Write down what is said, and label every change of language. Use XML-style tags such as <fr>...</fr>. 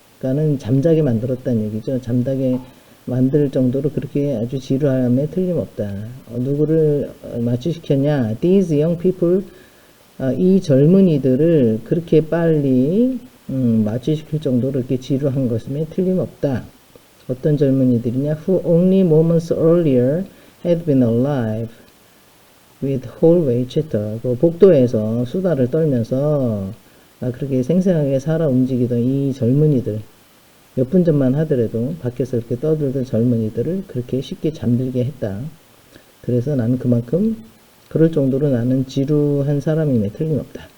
<ko>그러니까는 잠자게 만들었다는 얘기죠. 잠자게 만들 정도로 그렇게 아주 지루함에 틀림없다. 누구를 마취시켰냐?</ko> <en>These young people.</en> <ko>이 젊은이들을 그렇게 빨리 마취시킬 정도로 이렇게 지루한 것임에 틀림없다. 어떤 젊은이들이냐?</ko> <en>Who only moments earlier had been alive with hallway chatter.</en> <ko>그 복도에서 수다를 떨면서 그렇게 생생하게 살아 움직이던 이 젊은이들, 몇 분 전만 하더라도 밖에서 이렇게 떠들던 젊은이들을 그렇게 쉽게 잠들게 했다. 그래서 나는 그만큼 그럴 정도로 나는 지루한 사람임에 틀림없다.</ko>